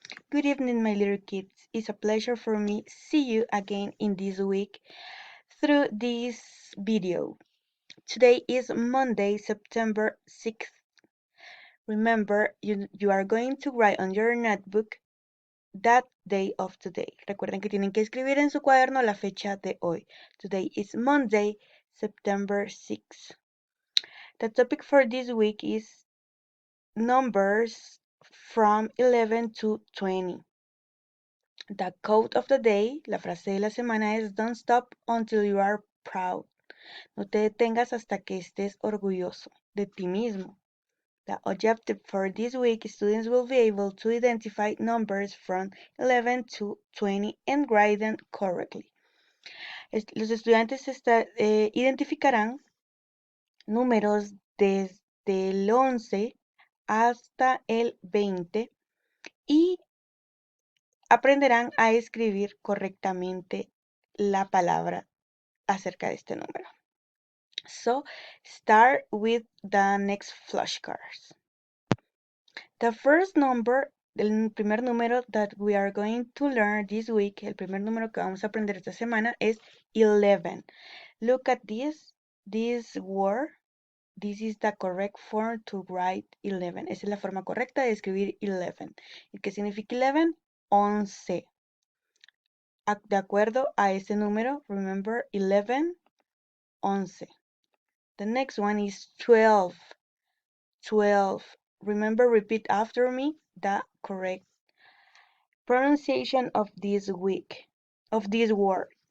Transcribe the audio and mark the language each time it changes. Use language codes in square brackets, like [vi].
[en] Good evening, my little kids. It's a pleasure for me to see you again in this week through this video. Today is Monday, September 6th. Remember, you are going to write on your notebook that day of today. [es] Recuerden que tienen que escribir en su cuaderno la fecha de hoy. [en] Today is Monday, September 6th. The topic for this week is numbers from 11 to 20. The quote of the day, [es] la frase de la semana es [en] Don't stop until you are proud. [es] No te detengas hasta que estés orgulloso de ti mismo. [en] The objective for this week, students will be able to identify numbers from 11 to 20 and write them correctly. [es] Los estudiantes identificarán números desde el 11 hasta el 20 y aprenderán a escribir correctamente la palabra acerca de este número. [en] So, start with the next flashcards. The first number, [es] el primer número [en] that we are going to learn this week, [es] el primer número que vamos a aprender esta semana es 11. [en] Look at this word. This is the correct form to write 11. [es] Esa es la forma correcta de escribir 11. ¿Y qué significa 11? 11. De acuerdo a ese número, [en] remember [es] 11, 11. [en] The next one is 12. 12. Remember, repeat after me the correct pronunciation of this week, of this word.